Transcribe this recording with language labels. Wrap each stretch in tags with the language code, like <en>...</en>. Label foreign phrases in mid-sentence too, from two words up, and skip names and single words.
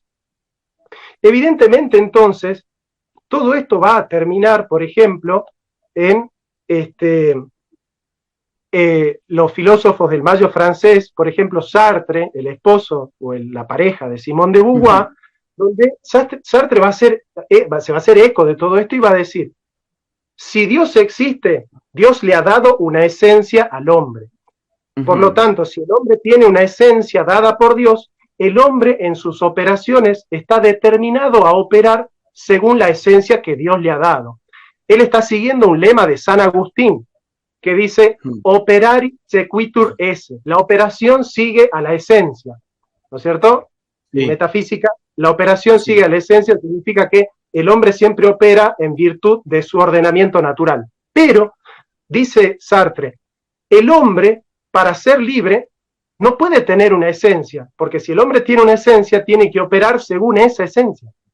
<es>Evidentemente, entonces, todo esto va a terminar, por ejemplo, en los filósofos del Mayo francés, por ejemplo, Sartre, el esposo o la pareja de Simone de Beauvoir, donde Sartre se va a hacer eco de todo esto y va a decir, si Dios existe, Dios le ha dado una esencia al hombre. Por lo tanto, si el hombre tiene una esencia dada por Dios, el hombre en sus operaciones está determinado a operar según la esencia que Dios le ha dado. Él está siguiendo un lema de San Agustín que dice,</es> <la>operari sequitur esse,</la> <es>la operación sigue a la esencia, ¿no es cierto? Sí. En metafísica, la operación sigue a la esencia, significa que el hombre siempre opera en virtud de su ordenamiento natural. Pero, dice Sartre, el hombre, para ser libre, no puede tener una esencia, porque si el hombre tiene una esencia, tiene que operar según esa esencia.</es>